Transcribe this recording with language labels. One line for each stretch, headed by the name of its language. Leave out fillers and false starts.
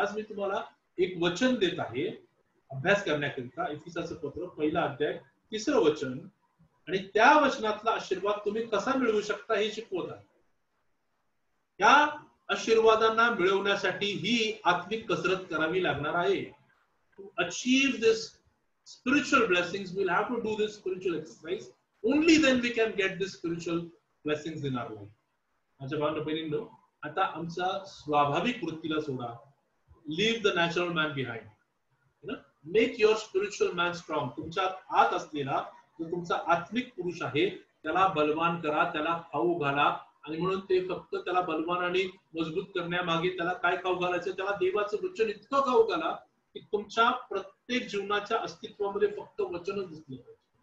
Marathi: आज मी तुम्हाला एक वचन देत आहे अभ्यास करण्याकरिता. इफिसाचं पत्र, पहिला अध्याय, 3रं वचन, आणि त्या वचनातला आशीर्वाद तुम्ही कसा मिळवू शकता हे शिकवत आहे. या आशीर्वादांना मिळवण्यासाठी ही आत्मिक कसरत करावी लागणार आहे.
English: To achieve this spiritual blessings, we'll have to do this spiritual exercise. Only then we can get these spiritual blessings in our life.
Marathi: माझ्या बहिणींनो, आता आमचा स्वाभाविक वृत्तीला सोडा.
English: Leave the natural man behind. Make your spiritual man strong.
Marathi: तुमच्या आत असलेला जो तुमचा आत्मिक पुरुष आहे त्याला बलवान करा, त्याला खाऊ घाला. आणि म्हणून ते फक्त त्याला बलवान आणि मजबूत करण्यामागे त्याला काय खाऊ घालायचं, त्याला देवाचं वचन इतकं खाऊ घाला की तुमच्या प्रत्येक जीवनाच्या अस्तित्वामध्ये फक्त वचनच दिसलं पाहिजे.